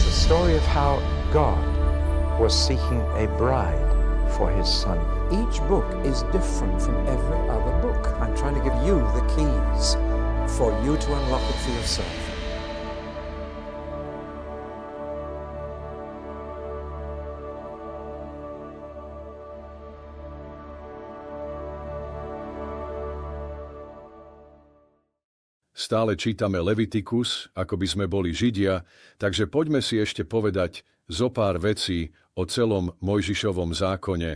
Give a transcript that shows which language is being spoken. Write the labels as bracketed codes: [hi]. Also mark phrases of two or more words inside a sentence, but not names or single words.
[en] story of how God was seeking a bride for his son. Each book is different from every other book. I'm trying to give you the keys for you to unlock it for yourself. [sk] Stále čítame Levitikus, ako by sme boli Židia, takže poďme si ešte povedať zo pár vecí o celom Mojžišovom zákone.